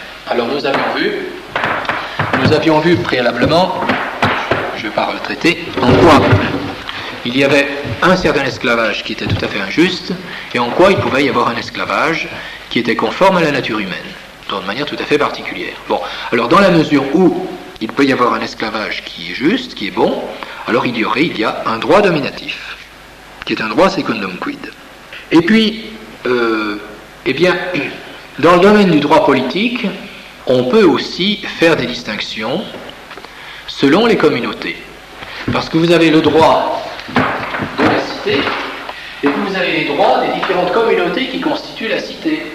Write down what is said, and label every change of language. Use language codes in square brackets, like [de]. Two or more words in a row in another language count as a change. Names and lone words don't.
[fr] Alors nous avions vu préalablement, je ne vais pas retraiter, en quoi il y avait un certain esclavage qui était tout à fait injuste, et en quoi il pouvait y avoir un esclavage qui était conforme à la nature humaine, d'une manière tout à fait particulière. Bon, alors dans la mesure où il peut y avoir un esclavage qui est juste, qui est bon, alors il y a un droit dominatif, qui est un droit [la] secundum quid. [fr] Et puis, eh bien, dans le domaine du droit politique, on peut aussi faire des distinctions selon les communautés. Parce que vous avez le droit de la cité, et puis vous avez les droits des différentes communautés qui constituent la cité.